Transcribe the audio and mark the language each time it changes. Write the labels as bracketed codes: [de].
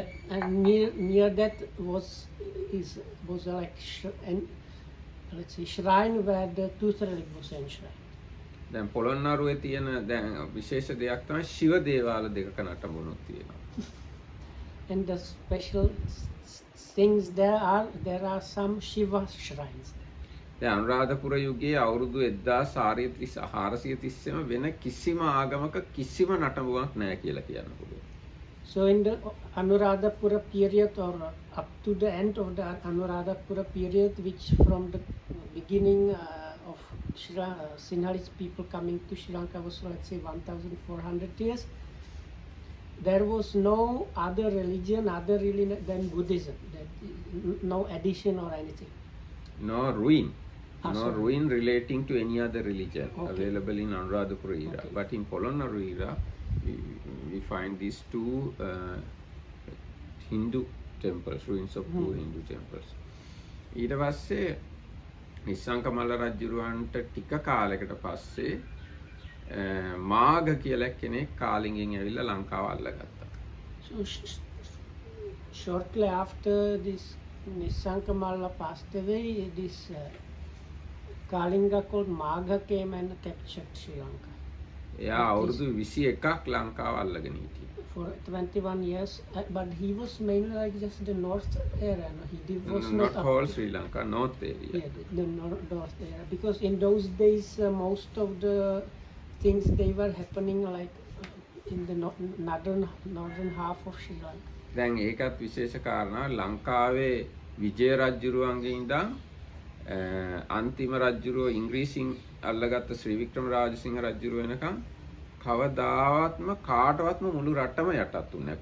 [en] And near that was like let's say shrine where the tooth relic was enshrined. [si] දැන් පොළොන්නරුවේ තියෙන දැන් විශේෂ දෙයක් තමයි ශිව දේවාල දෙකක නටඹුණුත් තියෙනවා. [en] And the special things there are some Shiva shrines. [si] දැන් අනුරාධපුර යුගයේ අවුරුදු 1430ම වෙන කිසිම ආගමක කිසිම නටඹුවක් නැහැ කියලා කියන්න පුළුවන්. [en] So in the Anuradhapura period or up to the end of the Anuradhapura period, which from the beginning of Sinhalese people coming to Sri Lanka was, let's say, 1,400 years, there was no other religion than Buddhism, no addition or anything. No ruin. No sorry. ruin relating to any other religion Okay. available in Anuradhapura era. Okay. But in Polonnaru era, we find these two Hindu temples, ruins of two Hindu temples. [si] ඊට පස්සේ නිස්සංකමල්ල රජුරවන්ට ටික කාලයකට පස්සේ මාඝ කියලා කෙනෙක් කාලිංගෙන් ඇවිල්ලා ලංකාව අල්ලගත්තා. [en] So shortly after this Nissankamalla passed away, this Kalinga called Magha came and captured Sri Lanka. [si] එයා අවුරුදු 21ක් ලංකාව අල්ලගෙන හිටියා. [en] For 21 years, but he was mainly like just the north area. No? He was Not up whole to- Sri Lanka, north area. Yeah, the north area. Because in those days, most of the things they were happening like in the northern half of Sri Lanka. [si] දැන් ඒකත් විශේෂ කාරණා ලංකාවේ විජය රජුරුවන්ගේ ඉඳන් අන්තිම රජුරුව ඉංග්‍රීසින් අල්ලගත්ත ශ්‍රී වික්‍රම රාජසිංහ රජුරුව වෙනකන් කවදාවත්ම කාටවත්ම මුළු රටම යටත් උන්නේ නැහැ.